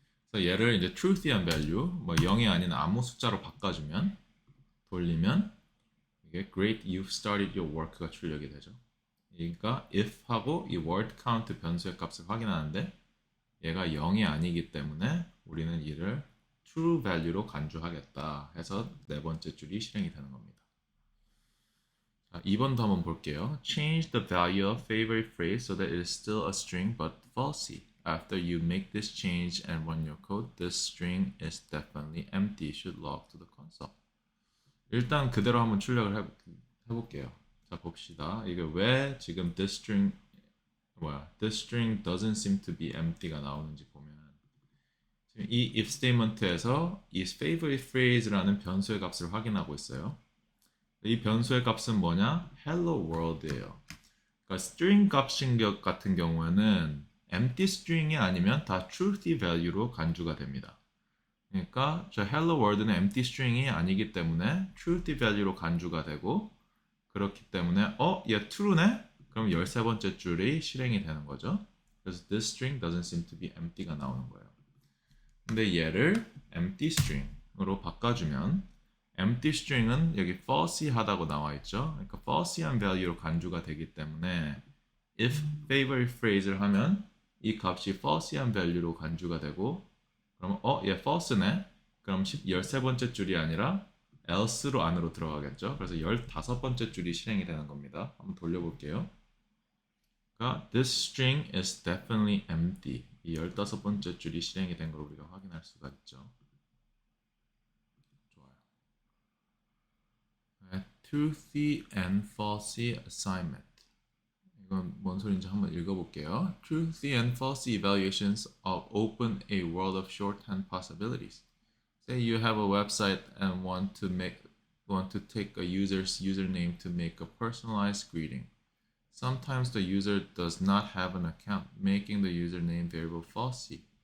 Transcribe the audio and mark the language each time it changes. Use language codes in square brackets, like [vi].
[ko] 그래서 얘를 이제 truthy한 value, 뭐 0이 아닌 아무 숫자로 바꿔주면 돌리면 이게 [en] great, you've started your work [ko] 가 출력이 되죠. 그러니까 if하고 이 word count 변수의 값을 확인하는데 얘가 0이 아니기 때문에 우리는 이를 true value로 간주하겠다 해서 네 번째 줄이 실행이 되는 겁니다. 자, 2번도 한번 볼게요. [en] Change the value of favorite phrase so that it is still a string but falsy. After you make this change and run your code, this string is definitely empty. Should log to the console. [ko] 일단 그대로 한번 출력을 해볼게요. 자, 봅시다. 이게 왜 지금 [en] this string doesn't seem to be empty [ko] 가 나오는지 보면 이 if statement에서 이 favorite phrase라는 변수의 값을 확인하고 있어요. 이 변수의 값은 뭐냐? hello world예요. 그러니까 string 값인 것 같은 경우에는 empty string이 아니면 다 truthy value로 간주가 됩니다. 그러니까 저 hello world는 empty string이 아니기 때문에 truthy value로 간주가 되고 그렇기 때문에 얘 true네? 그럼 13번째 줄이 실행이 되는 거죠. 그래서 [en] this string doesn't seem to be empty [ko] 가 나오는 거예요. 근데 얘를 empty string으로 바꿔주면 empty string은 여기 false하다고 나와 있죠. 그러니까 false한 value로 간주가 되기 때문에 if favorite phrase를 하면 이 값이 false한 value로 간주가 되고 그러면 얘 false네? 그럼 13번째 줄이 아니라 else로 안으로 들어가겠죠. 그래서 15번째 줄이 실행이 되는 겁니다. 한번 돌려볼게요. 그러니까 [en] this string is definitely empty. [ko] 이 15번째 줄이 실행이 된 걸 우리가 확인할 수가 있죠. 좋아요. [en] Truthy and falsy assignment. [ko] 이건 뭔 소리인지 한번 읽어볼게요. [en] Truthy and falsy evaluations open a world of shorthand possibilities. Say you have a website and want to make want to take a user's username to make a personalized greeting. Sometimes the user does not have an account, making the username variable falsy.